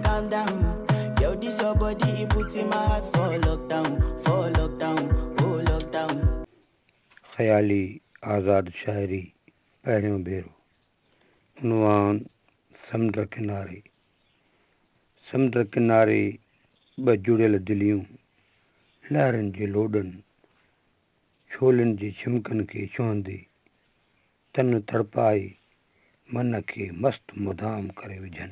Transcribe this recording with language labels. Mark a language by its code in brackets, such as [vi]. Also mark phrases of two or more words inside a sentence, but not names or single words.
[en] down. Yo, this your body, it puts in my heart for lockdown, oh lockdown. [sd] ख़याली आज़ाद शाइरी पहिरियों भेरो उनवान समुंड किनारे ॿ जुड़ियल दिलियूं लहरनि जे लोॾनि छोलनि जे छिमकनि खे छुहंदे तन तड़पाए मन खे मस्त मुदाम करे विझनि।